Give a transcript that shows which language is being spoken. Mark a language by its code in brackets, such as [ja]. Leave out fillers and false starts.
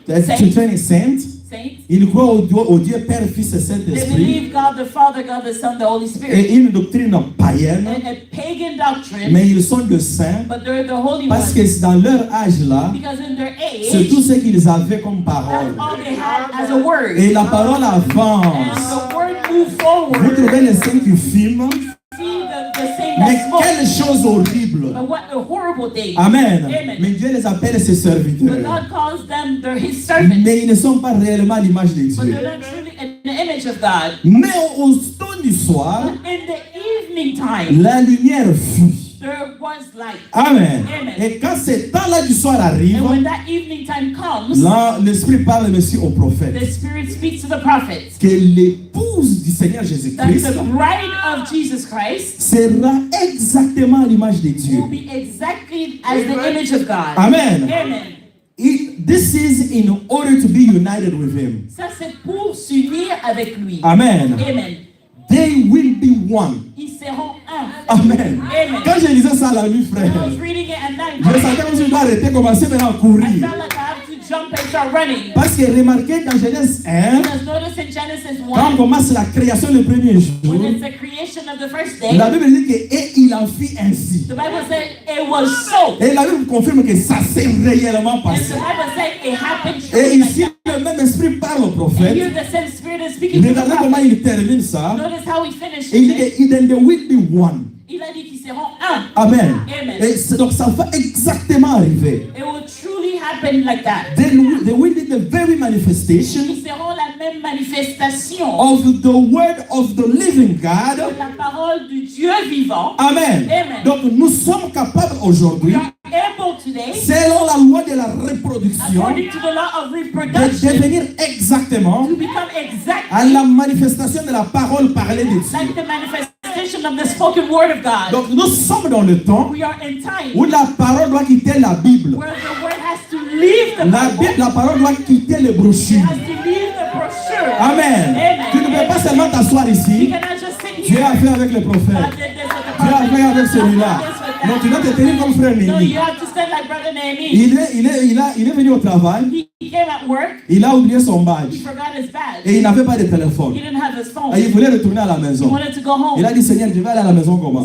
[fr] des saintes. [en] Saints. [fr] Ils croient au Dieu Père, Fils et [en] They [fr] Saint-Esprit [en] believe God the Father, God the Son, the Holy Spirit. [fr] et une doctrine païenne, [en] A pagan doctrine, [fr] mais ils sont de saints [en] but they're the holy [fr] parce [en] ones. [fr] que dans leur âge là, [en] Because in their [fr] c'est [en] age, [fr] tout ce qu'ils avaient comme parole. [en] that's all they had as a word. [fr] Et la parole avance. [en] the word moved [fr] Vous [en] forward. [fr] trouvez les saints qui filment, [en] See the saint [fr] mais [en] that spoke. [fr] quelle chose horrible. [en] But what a horrible thing. Amen. Amen. [fr] Mais Dieu les appelle ses [en] But [fr] serviteurs. [en] God calls them his servants. [fr] Mais ils ne sont pas réellement à l'image de [en] But [fr] Dieu. [en] they're not truly in the image of God. [fr] Mais au temps du soir, [en] In the evening time, [fr] la lumière fut. [en] there was light. Amen. Amen. [fr] Et quand ce temps-là du soir arrive, [en] And when that evening time comes, [fr] là, l'Esprit parle aussi au prophète. [en] the Spirit speaks to the prophets [fr] Que l'épouse du Seigneur [en] that [fr] Jésus-Christ [en] the bride of Jesus Christ [fr] sera exactement à l'image de Dieu. [en] will be exactly as the image of God. Amen. Amen. This is in order to be united with Him. [fr] Ça, c'est pour s'unir avec lui. Amen. Amen. [en] They will be one. [fr] Ils seront un. Amen. Amen. Quand je lisais ça la nuit, frère, [en] I was reading it at night. [fr] je sentais comme si je dois arrêter, commencer maintenant à [en] I [fr] courir. [en] felt like I have to jump and start running. [fr] Parce que remarquez dans Genèse 1, [en] Because notice in Genesis [fr] quand on [en] 1, [fr] commence la création le premier jour, [en] when it's the creation of the first day, [fr] la Bible dit que et il en fit ainsi. [en] the Bible said it was so. [fr] Et la Bible confirme que ça s'est réellement [en] And the [fr] passé. [en] Bible said it happened [fr] Et [en] truly like [fr] ici, [en] that. [fr] le même esprit parle au [en] And [fr] prophète. [en] here the same Spirit is speaking to the [fr] Regardez comment [en] prophet. [fr] il termine ça. [en] Notice how he finished [fr] Et il dit [en] it. que then they will be one. [fr] Il a dit qu'ils seront un. Amen. Amen. Et donc ça va exactement arriver. [en] It will truly happen like that. Then they will be the very manifestation [fr] Ils seront la même manifestation [en] of the word of the living God. [fr] de la parole du Dieu vivant. Amen. Amen. Donc nous sommes capables [en] We [fr] aujourd'hui, [en] are able today, [fr] selon la loi de la reproduction, [en] according to the law of [fr] de [en] reproduction, [fr] devenir exactement [en] to become [fr] à [en] exactly [fr] la manifestation de la parole parlée de Dieu. [en] like the manifestation of the spoken word of God. [fr] Donc nous sommes dans le temps [en] We are in time [fr] où la parole doit quitter la Bible. [en] where the word has to leave the [fr] La, [en] Bible, [fr] la parole doit quitter les brochures. [en] has to leave the brochure. Amen. [fr] Tu ne peux pas seulement t'asseoir [en] You [fr] ici. [en] cannot just sit [fr] Dieu [en] here. [fr] a fait avec le [en] God [fr] prophète. [en] did this with the [fr] Dieu a fait [en] prophet. [fr] avec celui-là. [en] God did this with [fr] Donc [en] that. [fr] tu dois te tenir comme frère Némi. [en] you have to stand like Brother Nehemiah. [fr] Il est venu au travail. [en] He came at work. [fr] Il a oublié son [en] He [fr] badge. [en] forgot his badge. [fr] Et il n'avait pas de téléphone. [en] He didn't have his phone. [fr] Et il voulait retourner à la [en] He [fr] maison. [en] wanted to go home. [fr] Il a dit, Seigneur, je vais aller à la maison comment?